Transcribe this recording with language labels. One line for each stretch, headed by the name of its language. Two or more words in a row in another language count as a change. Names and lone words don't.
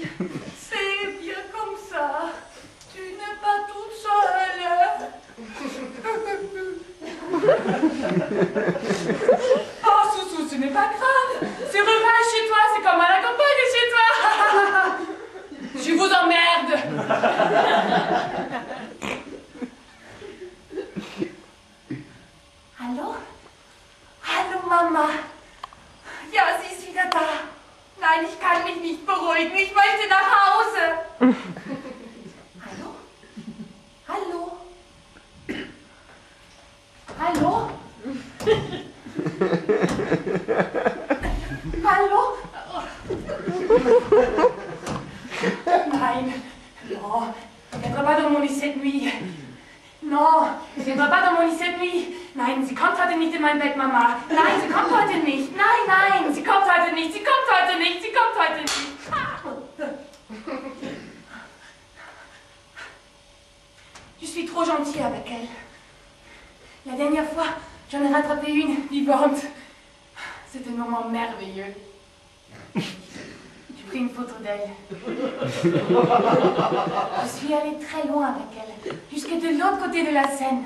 French: C'est bien comme ça. Tu n'es pas toute seule. Oh, Soussou, ce n'est pas grave. C'est rural chez toi, c'est comme à la campagne chez toi. Je vous emmerde.
German: Hallo? Hallo, Mama. Ja, sie ist wieder da. Nein, ich kann mich nicht beruhigen. Ich möchte nach Hause. Hallo? Hallo? Hallo? Hallo? Nein.
French: Non. Elle ne viendra pas dans mon lit cette nuit. Non, sie viendra pas dans mon lit cette nuit.
German: Nein, sie kommt heute nicht in mein Bett, Mama. Nein, sie kommt heute nicht. Nein, nein, sie kommt heute nicht. Sie kommt heute nicht. Sie kommt heute nicht.
French: Je suis trop gentille avec elle. La dernière fois, j'en ai rattrapé une vivante. C'était un moment merveilleux. J'ai pris une photo d'elle. Je suis allée très loin avec elle, jusque de l'autre côté de la Seine.